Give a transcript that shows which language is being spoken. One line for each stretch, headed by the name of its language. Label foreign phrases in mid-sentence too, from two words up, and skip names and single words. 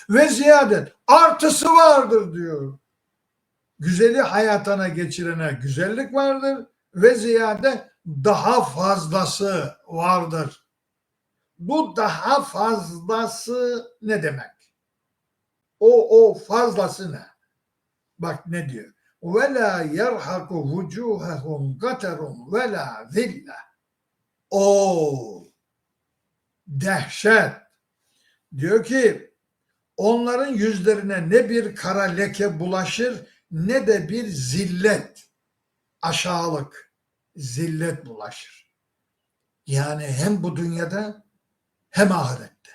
Turkish: Ve ziyadet artısı vardır diyor. Güzeli hayatına geçirene güzellik vardır ve ziyade daha fazlası vardır. Bu daha fazlası ne demek? O fazlası ne? Bak ne diyor?
Arabic: وَلَا يَرْحَقُ وُجُوهَهُمْ قَتَرٌ وَلَا ذِلَّةٌ.
Turkish: O dehşet. Diyor ki onların yüzlerine ne bir kara leke bulaşır ne de bir zillet, aşağılık, zillet bulaşır. Yani hem bu dünyada hem ahirette.